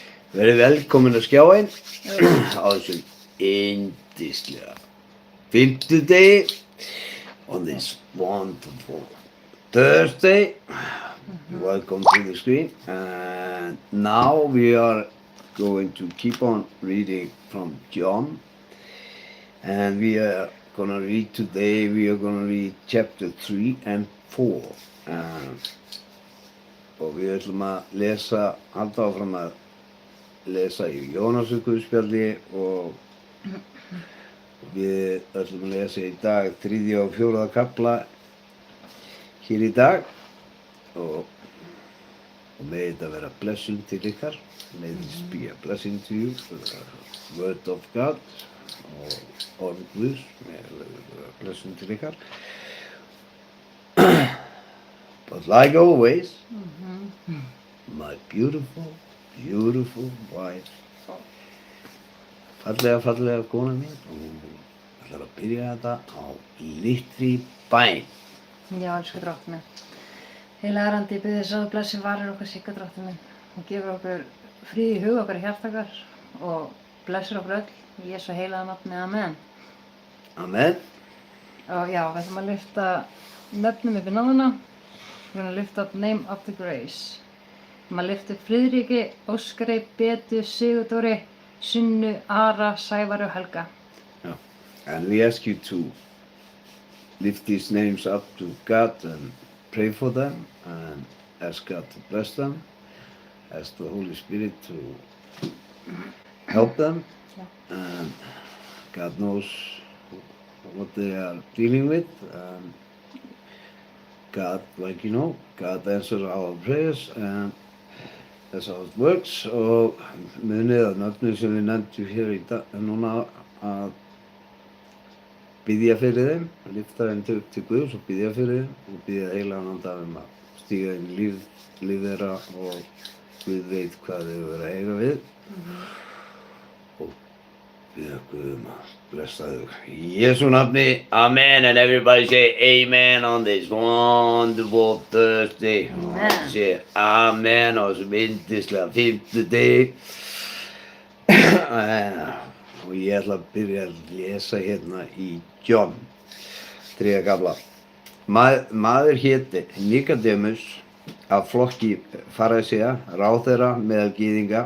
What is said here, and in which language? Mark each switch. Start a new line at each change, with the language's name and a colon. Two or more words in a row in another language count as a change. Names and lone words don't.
Icelandic: Verið velkomin að skjáin á þessum yndislega fimmtudegi
English: on this wonderful Thursday. Welcome to the screen. And now we are going to keep on reading from John. And we are going to read today, we are going to read chapter 3 and 4.
Icelandic: Og við ætlum að lesa, halda áfram að lesa í Jónasarguðspjalli og við ætlum að lesa í dag 3. og 4. kafla hér í dag og með þetta vera blessing til ykkar. May this be a blessing to you, the word of God og orð Guðs, blessing til ykkar.
English: But like always, my beautiful wife,
Icelandic: fallega kona mín, og ætlar að byrja þetta á litri bæn. Já, elsku drottinn minn. Heilagur andi, ég bið þess að þú blessi varir okkar Sigga drottinn minn og gefur okkur frið í hug okkar í hjarta okkar og blessir okkur öll í Jesú heilaga nafni, amen. Amen. Og já, við ætlum að lyfta nöfnum upp í náðuna.
English: We're going to lift up name of the grace.
Icelandic: Við ætlum að lyfta upp Friðriki, Óskari, Betu, Sigurdóri, Sunnu, Ara, Sævari og Helga.
English: Yeah. And we ask you to lift these names up to God and pray for them and ask God to bless them, ask the Holy Spirit to help them. Yeah. And God knows what they are dealing with. And God, like you know, God answers our prayers and that's how it works.
Icelandic: Og munið að nöfnum sem við nefndum hér í dag núna að biðja fyrir þeim, lyfta þeim til Guðs og biðja fyrir þeim og biðja heilagan anda að stíga inn í líf þeirra og Guð veit hvað þau verða að eiga við. Og biðja Guð að blessa þau. Í Jesú nafni,
English: amen, and everybody say amen on this wonderful Thursday. Amen. Say amen
Icelandic: á þessum yndislega fimmtudegi. Og ég ætla að byrja að lesa hérna í John 3. kafla. Maður héti Nikodemus af flokki farisea, ráðherra meðal gyðinga.